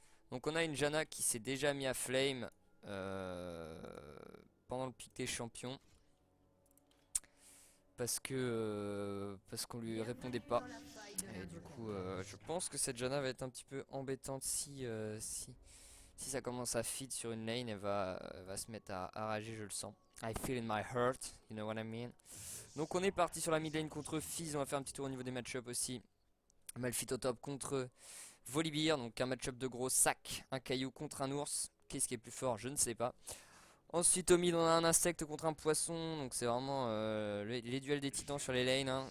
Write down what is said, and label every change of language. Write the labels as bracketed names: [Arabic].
[French] Donc on a une Janna qui s'est déjà mis à flame pendant le pic des champions parce qu'on lui répondait pas. Et du coup je pense que cette Janna va être un petit peu embêtante si ça commence à feed sur une lane. Elle va se mettre à rager, je le sens. [English] I feel in my heart, you know what I mean. [French] Donc on est parti sur la mid lane contre Fizz. On va faire un petit tour au niveau des match-up aussi. Malphite au top contre Volibear, donc un match-up de gros sac, un caillou contre un ours. Qu'est-ce qui est plus fort? Je ne sais pas. Ensuite au mid on a un insecte contre un poisson, donc c'est vraiment les duels des titans sur les lanes, hein.